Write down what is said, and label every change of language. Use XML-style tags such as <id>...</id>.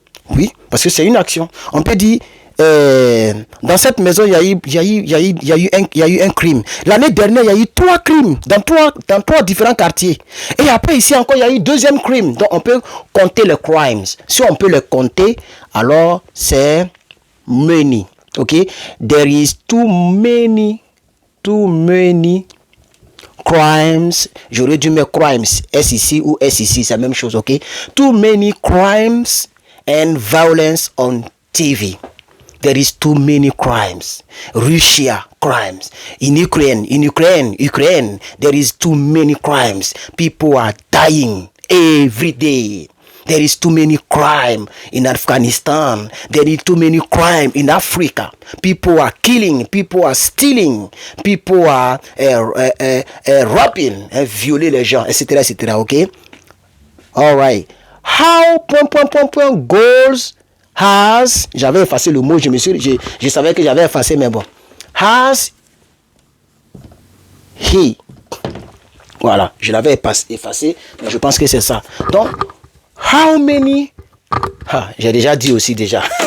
<fr>Oui, parce que c'est une action. On peut dire, dans cette maison, il y a eu un crime. L'année dernière, il y a eu 3 crimes dans trois différents quartiers. Et après, ici encore, il y a eu deuxième crime. Donc, on peut compter les crimes. Si on peut les compter, alors c'est many. Ok?</fr> <en>There is too many crimes.</en> <fr>J'aurais dû mettre crimes. S ici ou S ici, c'est la même chose. Ok?</fr> <en>Too many crimes and violence on TV. There is too many crimes. Russia, crimes. In Ukraine, there is too many crimes. People are dying every day. There is too many crime in Afghanistan. There is too many crime in Africa. People are killing, people are stealing, people are raping, violer les gens, etc., etc., ok? All right.</en> <fr>How goals has, j'avais effacé le mot, je savais que j'avais effacé, mais bon.</fr> <en>Has he.</en> <fr>Voilà, je l'avais effacé, mais je pense que c'est ça. Donc, how many, j'ai déjà dit aussi déjà.</fr>